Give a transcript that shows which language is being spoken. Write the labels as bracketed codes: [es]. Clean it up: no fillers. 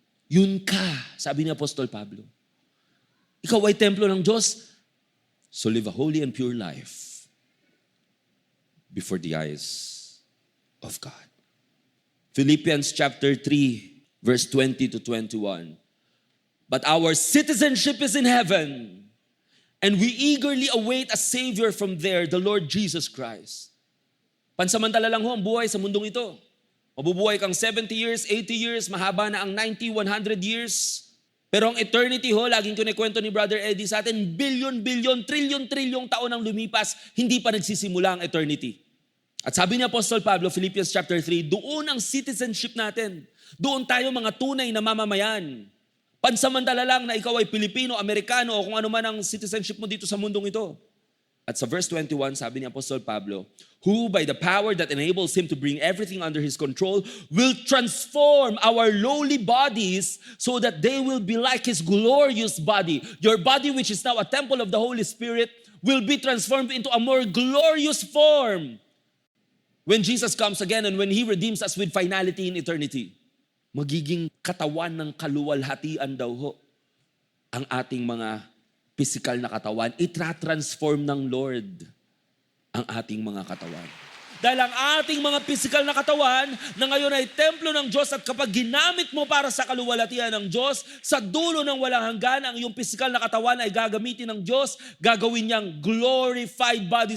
[tl] Yun ka, sabi ni Apostol Pablo. Ikaw ay templo ng Diyos, [en] so live a holy and pure life before the eyes of God. Philippians chapter 3, verse 20 to 21. But our citizenship is in heaven, and we eagerly await a Savior from there, the Lord Jesus Christ. [tl] Pansamantala lang ho ang buhay sa mundong ito. Mabubuhay kang 70 years, 80 years, mahaba na ang 90, 100 years. Pero ang eternity ho, laging kinikwento ni Brother Eddie sa atin, billion, trillion taon ang lumipas, hindi pa nagsisimula ang eternity. At sabi ni Apostol Pablo, Philippians chapter 3, doon ang citizenship natin. Doon tayo mga tunay na mamamayan. Pansamantala lang na ikaw ay Pilipino, Amerikano, o kung ano man ang citizenship mo dito sa mundong ito. At sa verse 21, sabi ni Apostol Pablo, [en] who by the power that enables him to bring everything under his control will transform our lowly bodies so that they will be like his glorious body. Your body, which is now a temple of the Holy Spirit, will be transformed into a more glorious form when Jesus comes again and when He redeems us with finality in eternity. [tl] Magiging katawan ng kaluwalhatian daw ho ang ating mga physical na katawan. Itra-transform ng Lord ang ating mga katawan. Dahil ang ating mga physical na katawan na ngayon ay templo ng Diyos at kapag ginamit mo para sa kaluwalhatian ng Diyos, sa dulo ng walang hanggan, ang iyong physical na katawan ay gagamitin ng Diyos, gagawin niyang glorified body.